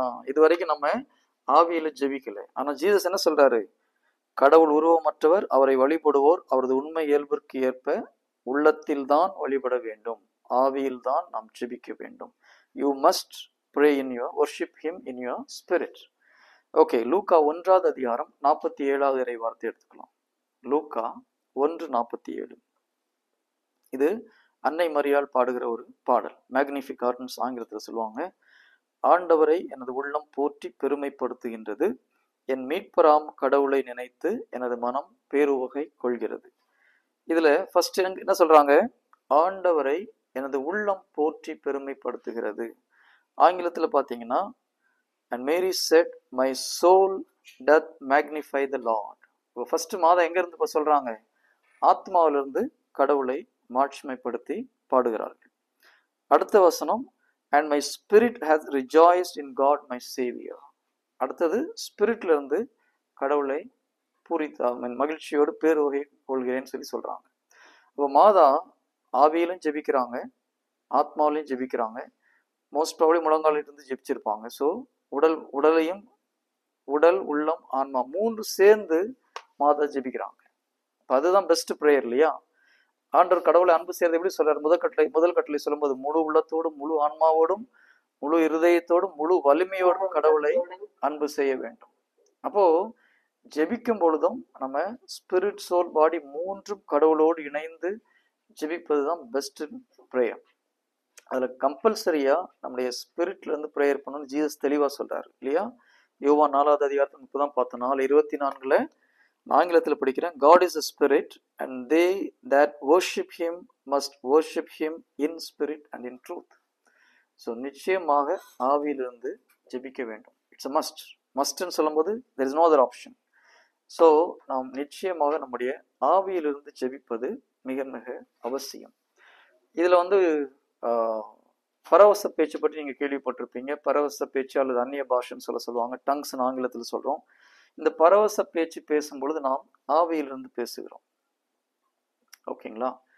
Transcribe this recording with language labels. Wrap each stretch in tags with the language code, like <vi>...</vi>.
<ta>இது வரைக்கும் நம்ம ஆவியில ஜெபிக்கல. ஆனா ஜீசஸ் என்ன சொல்றாரு? கடவுள் உருவமற்றவர், அவரை வழிபடுவோர் அவரது உண்மை இயல்பிற்கு ஏற்ப உள்ளத்தில் தான் வழிபட வேண்டும், ஆவியில் தான் நாம் ஜெபிக்க வேண்டும்.</ta> <en>You must pray in your worship him in your spirit.</en> <ta>Okay, லூக்கா 1வது அதிகாரம் 47வது இறை வார்த்தை எடுத்துக்கலாம். லூக்கா 1:47. இது அன்னை மரியாள் பாடுகிற ஒரு பாடல், மேக்னிஃபிகாட்னு ஆங்கிலத்தில் சொல்லுவாங்க. ஆண்டவரை எனது உள்ளம் போற்றி பெருமைப்படுத்துகின்றது, என் மீட்பராம் கடவுளை நினைத்து எனது மனம் பேருவகை கொள்கிறது. இதுல ஃபர்ஸ்ட் என்ன சொல்றாங்க? ஆண்டவரை எனது உள்ளம் போற்றி பெருமைப்படுத்துகிறது. ஆங்கிலத்துல பாத்தீங்கன்னா,</ta> <en>and Mary said, my soul doth magnify the Lord.</en> <ta>இப்போ ஃபர்ஸ்ட் மாதம் எங்க இருந்து சொல்றாங்க? ஆத்மாவிலிருந்து கடவுளை மாட்சிமைப்படுத்தி பாடுகிறார்கள். அடுத்த வசனம்,</ta> <en>and my spirit has rejoiced in God my savior.</en> <ta>அடுத்தது ஸ்பிரிட்ல இருந்து கடவுளை மகிழ்ச்சியோடு பேருவகை கொள்கிறேன்னு சொல்றாங்க. இப்போ மாதா ஆவியிலும் ஜெபிக்கிறாங்க, ஆத்மாவிலையும் ஜெபிக்கிறாங்க.</ta> <en>most probably</en> <ta>முழங்காலில் இருந்து ஜெபிச்சிருப்பாங்க. ஸோ உடலையும், உடல், உள்ளம், ஆன்மா 3 சேர்ந்து மாதா ஜெபிக்கிறாங்க. இப்போ அதுதான் பெஸ்ட் ப்ரேயர் இல்லையா? ஆண்டவர் கடவுளை அன்பு செய்யறது எப்படி சொல்றாரு? முதல் கட்டளை சொல்லும்போது முழு உள்ளத்தோடும் முழு ஆன்மாவோடும் முழு இருதயத்தோடும் முழு வலிமையோடும் கடவுளை அன்பு செய்ய வேண்டும். அப்போ ஜெபிக்கும் பொழுதும் நம்ம ஸ்பிரிட், சோல், பாடி மூன்றும் கடவுளோடு இணைந்து ஜெபிப்பதுதான் பெஸ்ட் ப்ரேயர். அதுல கம்பல்சரியா நம்முடைய ஸ்பிரிட்ல இருந்து ப்ரேயர் பண்ணணும். ஜீசஸ் தெளிவா சொல்றாரு இல்லையா? யோவான் 4வது அதிகாரத்தில் இப்பதான் பார்த்தோம். 4:24 ஆங்கிலத்தில் படிக்கிறேன்.</ta> <en>God is a spirit and they that worship him must worship him in spirit and in truth.</en> <ta>So நிச்சயமாக ஆவியிலிருந்து ஜெபிக்க வேண்டும்.</ta> <en>It's a must.</en> <ta>மஸ்ட்ன்னு சொல்லும்போது</ta> <en>there is no other option.</en> <ta>So நாம் நிச்சயமாக நம்முடைய ஆவியிலிருந்து ஜெபிப்பது மிக மிக அவசியம். இதுல வந்து பரவச பேச்சு பற்றி நீங்க கேள்விப்பட்டிருப்பீங்க. பரவச பேச்சு அல்லது அந்நிய பாஷைன்னு சொல்லுவாங்க. டங்ஸ் ஆங்கிலத்தில் சொல்றோம். இந்த பரவச பேச்சு பேசும்பொழுது நாம் ஆவியிலிருந்து பேசுகிறோம். ஓகேங்களா?</ta>